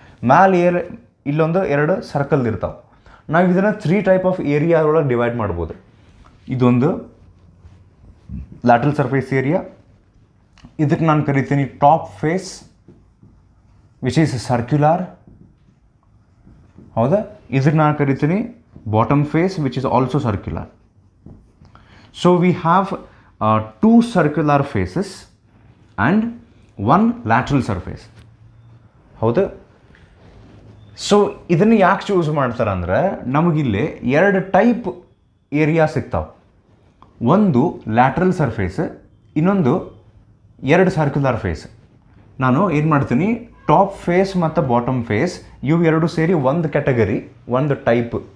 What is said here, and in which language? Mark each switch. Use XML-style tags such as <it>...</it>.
<kn>ಮ್ಯಾಲೆ ಇಲ್ಲೊಂದು 2 ಸರ್ಕಲ್ ಇರ್ತಾವೆ. ನಾವು ಇದನ್ನು 3 ಟೈಪ್ ಆಫ್ ಏರಿಯಾ ಒಳಗೆ ಡಿವೈಡ್ ಮಾಡ್ಬೋದು. ಇದೊಂದು ಲ್ಯಾಟ್ರಲ್ ಸರ್ಫೇಸ್ ಏರಿಯಾ. ಇದಕ್ಕೆ ನಾನು ಕರಿತೀನಿ</kn> <en>Top face which is circular.</en> <kn>ಹೌದಾ? ಇದಕ್ಕೆ ನಾನು ಕರಿತೀನಿ</kn> <en>bottom face which is also circular. So we have 2 circular faces and 1 lateral surface.</en> <kn>ಹೌದಾ? ಸೊ ಇದನ್ನು ಯಾಕೆ ಚೂಸ್ ಮಾಡ್ತಾರೆ ಅಂದರೆ, ನಮಗಿಲ್ಲಿ 2 ಟೈಪ್ ಏರಿಯಾ ಸಿಗ್ತಾವೆ. ಒಂದು ಲ್ಯಾಟ್ರಲ್ ಸರ್ಫೇಸ್, ಇನ್ನೊಂದು 2 ಸರ್ಕ್ಯುಲರ್ ಫೇಸ್. ನಾನು ಏನು ಮಾಡ್ತೀನಿ, ಟಾಪ್ ಫೇಸ್ ಮತ್ತು ಬಾಟಮ್ ಫೇಸ್ ಇವು 2 ಸೇರಿ ಒಂದು ಕ್ಯಾಟಗರಿ, ಒಂದು ಟೈಪ್.</kn>